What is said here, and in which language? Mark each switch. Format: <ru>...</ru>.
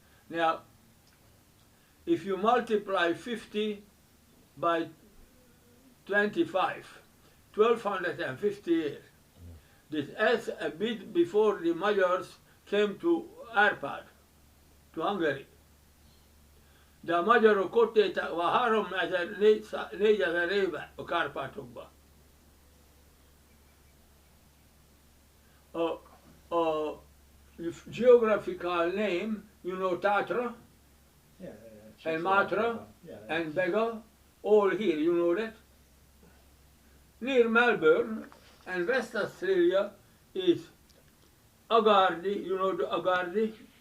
<en>Now, if you multiply 50 by 25, 1250 years. This S a bit before the Magyars came to Árpád, to Hungary.</en> <hu>De a magyarok ott éltek a 3000-4000 éve a Kárpátokban.</hu> <en>A geographical name, you know Tatra, and Matra, and Bega, all here, you know that? Near Melbourne and West Australia is Agardi, you know the Agardi?</en>